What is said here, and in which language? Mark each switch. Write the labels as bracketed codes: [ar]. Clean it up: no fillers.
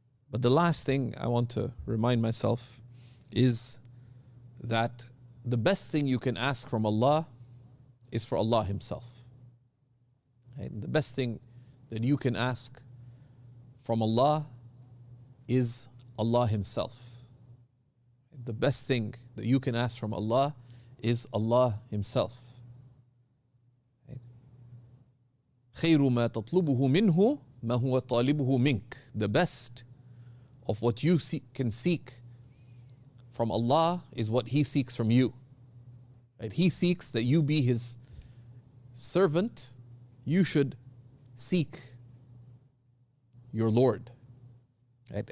[en] But the last thing I want to remind myself is that the best thing you can ask from Allah is for Allah Himself. Right? The best thing that you can ask from Allah is Allah Himself. The best thing that you can ask from Allah is Allah Himself. [ar] خير ما تطلبه منه ما هو طالبه منك. [en] The best of what you can seek from Allah is what He seeks from you. Right? He seeks that you be His servant. You should seek your Lord. Right?